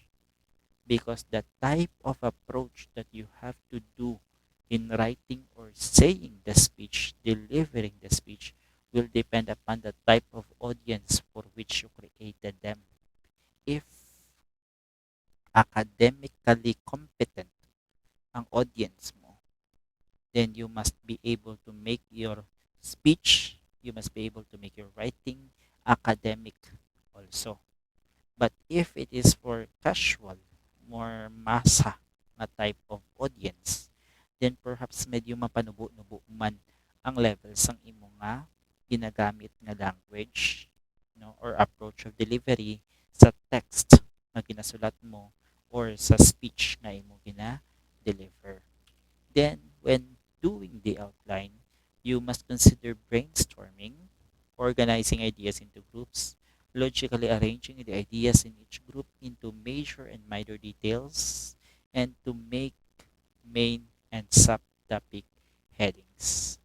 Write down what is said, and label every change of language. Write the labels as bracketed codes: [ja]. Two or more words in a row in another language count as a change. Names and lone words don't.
[en] Because the type of approach that you have to do in writing or saying the speech, delivering the speech, will depend upon the type of audience for which you created them. If academically competent [hil] ang audience mo, [en] then you must be able to make your speech, you must be able to make your writing academic also. But if it is for casual, more masa na type of audience, then perhaps [hil] medyo mapanubo-nubo man ang levels ng imo nga ginagamit nga language, [en] no, or approach of delivery [hil] sa text na ginasulat mo [en] or [hil] sa speech na imo gina-deliver. [en] Then, when doing the outline, you must consider brainstorming, organizing ideas into groups, logically arranging the ideas in each group into major and minor details, and to make main and subtopic headings.